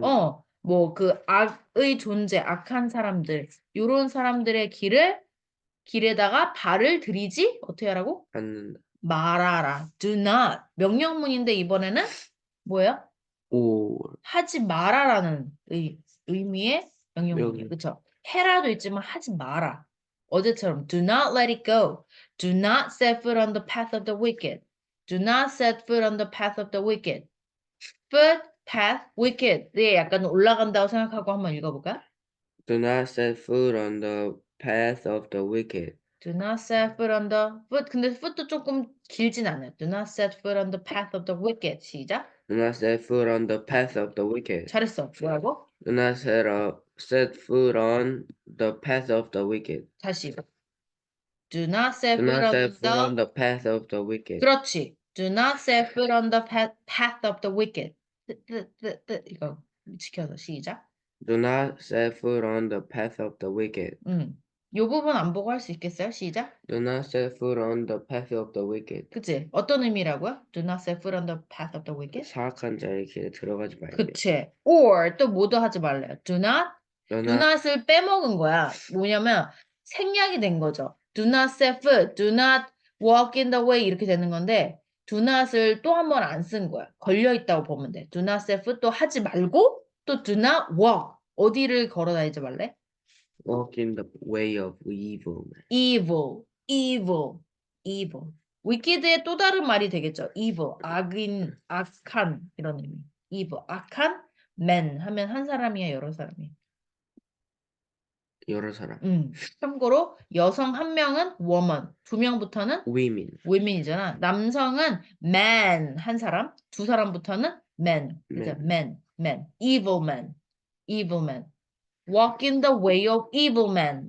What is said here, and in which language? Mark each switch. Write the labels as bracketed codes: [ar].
[ko] 뭐 그 악의 존재, 악한 사람들, 요런 사람들의 길에다가 발을 들이지 어떻게 하라고? 않는다. 말아라. [en] Do not. [ko] 명령문인데 이번에는 뭐예요? 오. 하지 마라라는 의미의 명령문이에요. 명령. 그렇죠? 해라도 있지만 하지 마라. 어제처럼 [en] do not let it go. Do not set foot on the path of the wicked. Do not set foot on the path of the wicked. foot, path, wicked. [ko] 네, 약간 올라간다고 생각하고 한번 읽어볼까요? [en] Do not set foot on the path of the wicked. Do not set foot on the foot. [ko] 근데 foot도 조금 길진 않아요. [en] Do not set foot on the path of the wicked. [ko] 시작. [en] Do not set foot on the path of the wicked. [ko] 잘했어. 뭐라고? [en] Do not set foot on the path of the wicked. [ko] 다시. [en] Do not set Do foot not on set foot on the. the path of the wicked. [ko] 그렇지. [en] Do not set foot on the path of the wicked. [ko] 이거 지켜서 시작. [en] Do not set foot on the path of the wicked. [ko] 요 부분 안 보고 할 수 있겠어요? 시작. [en] Do not set foot on the path of the wicked. [ko] 그치? 어떤 의미라고요? [en] Do not set foot on the path of the wicked. [ko] 사악한 자의 길에 들어가지 말게. 그치? Or 또 뭐도 하지 말래요. [en] Do not. Do do not [ko] not을 빼먹은 거야. 뭐냐면 생략이 된 거죠. [en] Do not set foot, do not walk in the way [ko] 이렇게 되는 건데 do not을 또 한 번 안 쓴 거야. 걸려 있다고 보면 돼. [en] Do not set foot [ko] 또 하지 말고 또 [en] do not walk. [ko] 어디를 걸어 다니지 말래? [en] walk in the way of evil. evil, evil, evil. [ko] wicked의 또 다른 말이 되겠죠. evil, 악인, 악한 이런 의미. evil, 악한 man 하면 한 사람이야, 여러 사람이야. 여러 사람. 참고로 여성 한 명은 woman, 두 명부터는 [en] women. women이잖아. [ko] 남성은 man 한 사람, 두 사람부터는 man. 그죠? [en] man, evil man, evil man. walk in the way of evil man.